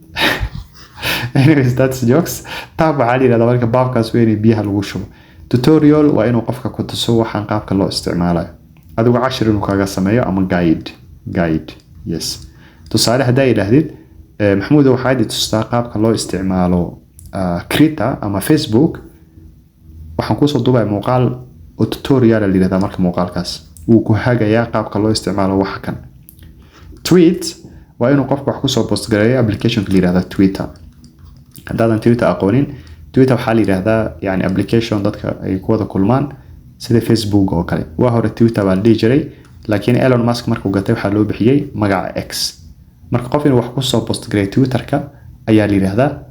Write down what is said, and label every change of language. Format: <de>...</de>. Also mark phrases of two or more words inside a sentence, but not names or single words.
<en>anyways that's jokes</en> <so>tab waxaa la yiraahdaa marka baabkaas weyn biyaha lagu shubo tutorial waa inuu qofka ku tuso waxaan qaabka loo isticmaalayo adigu cashir inuu kaaga sameeyo ama guide yes tusaale hadaa yiraahdid maxamuud waxaad tustaa qaabka loo isticmaalo Krita ama Facebook waxaan ku soo duubay muuqaal oo tutorial la yiraahdaa marka muuqaalkaas uu ku hagayaa qaabka loo isticmaalo wax kan tweet waa inuu qofka wax ku soo post gareeyo application la yiraahdaa Twitter hadaadan Twitter aqoonin Twitter waxaa la yiraahdaa yani application dadka ay ku wada kulmaan sida Facebook oo kale waa hore Twitter baa la dhihi jiray laakiin Elon Musk markuu gatay waxaa loo bixiyay magaca X marka qof inuu wax ku soo post gareeyo Twitter-ka ayaa la yiraahdaa</so>